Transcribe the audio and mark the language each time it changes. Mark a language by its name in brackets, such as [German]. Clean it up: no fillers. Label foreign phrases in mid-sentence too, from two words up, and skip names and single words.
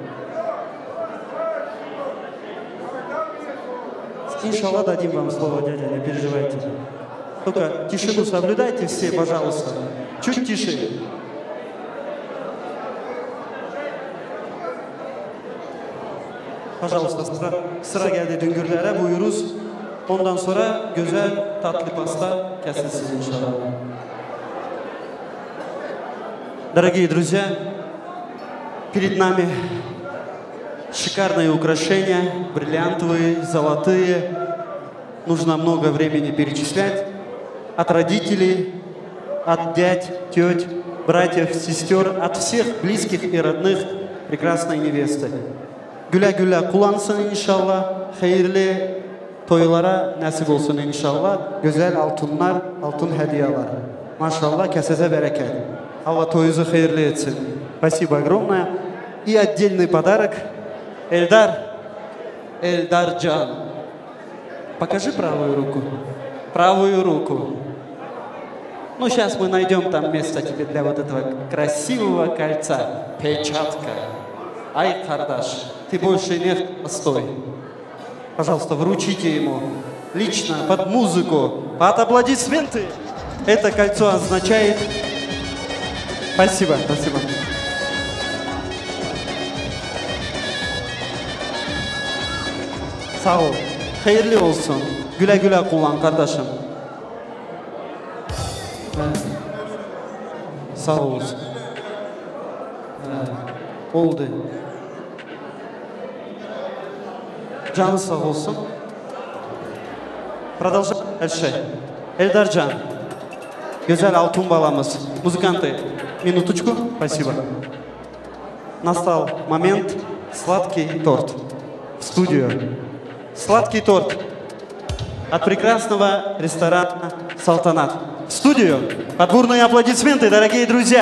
[Russian] Иншаллах дадим вам слово, дядя, не переживайте. Только тишину соблюдайте все, пожалуйста. Чуть тише. Пожалуйста, [Turkish] sıra geldi Дүнгүрлere, buyuruz. Ondan sonra güzel tatlı pasta kesilsin inşallah. [Russian] Дорогие друзья, перед нами шикарные украшения, бриллиантовые, золотые. Нужно много времени перечислять. От родителей, от дядь, теть, братьев, сестер, от всех близких и родных прекрасной невесты. [Turkish] Güle kullansın inşallah. Hayırlı toylara nasip olsun inşallah. Güzel altınlar, altın hediyeler. Maşallah, kesese bereket. Allah toyunuzu hayırlı etsin. [Russian] Спасибо огромное. И отдельный подарок. Эльдарджан. Покажи правую руку. Правую руку. Ну, сейчас мы найдем там место тебе для вот этого красивого кольца. Печатка. Ай, кардаш, ты больше не постой. Пожалуйста, вручите ему лично, под музыку, под аплодисменты. Это кольцо означает... Спасибо, спасибо. [Turkish] Sağ ol. Hayırlı olsun. Güle güle kullan kardeşim. Sağ olasın. Oldu. Canı sağ olsun. [Russian] Продолжаем дальше. Эльдарджан. [Turkish] Güzel altın balamız. [Russian] Музыканты, минуточку. Спасибо. Настал момент. Сладкий торт. В студию. Сладкий торт. От прекрасного ресторана «Салтанат». В студию. Под бурные аплодисменты, дорогие друзья.